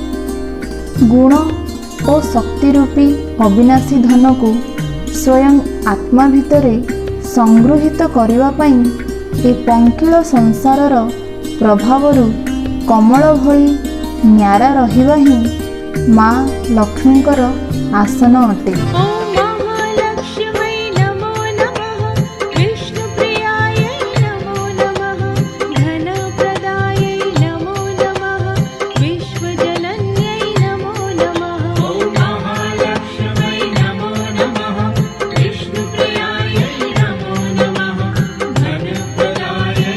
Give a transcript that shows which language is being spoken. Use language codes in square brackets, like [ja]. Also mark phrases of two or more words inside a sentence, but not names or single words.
[or] ଗୁଣ ଓ ଶକ୍ତି ରୂପୀ ଅବିନାଶୀ ଧନକୁ ସ୍ୱୟଂ ଆତ୍ମା ଭିତରେ ସଂଗୃହୀତ କରିବା ପାଇଁ ଏ ପଙ୍କିଳ ସଂସାରର ପ୍ରଭାବରୁ କମଳ ଭଳି ନ୍ୟାରା ରହିବା ହିଁ ମା ଲକ୍ଷ୍ମୀଙ୍କର ଆସନ ଅଟେ। [sa] ओम महालक्ष्मी नमो नमः विष्णुप्रियायै नमो नमः धनप्रदायै नमो नमः विश्वजनन्यै नमो नमः ओम महालक्ष्मी नमो नमः विष्णुप्रियायै नमो नमः धनप्रदायै